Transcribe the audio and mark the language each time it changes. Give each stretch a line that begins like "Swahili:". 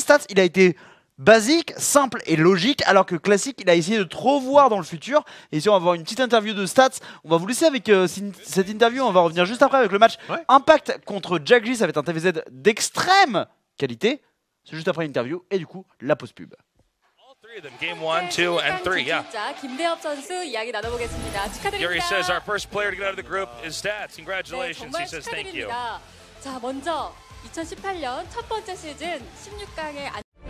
French: Stats, il a été basique, simple et logique, alors que Classique, il a essayé de trop voir dans le futur. Et ici, on va avoir une petite interview de Stats. On va vous laisser avec cette interview. On va revenir juste après avec le match Impact contre Jack G. Ça va être un TVZ d'extrême qualité. C'est juste après l'interview et du coup, la pause pub.
English: Game 1, 2, and 3, yeah.
Korean: 김대엽 선수 이야기 나눠보겠습니다. 축하드립니다.
English: Yuri says our first player to get out of the group is Stats. Congratulations.
Korean: 네,
English: He
Korean: 정말
English: says thank you.
Korean: 축하드립니다. 자, 먼저 2018년 첫 번째 시즌 16강에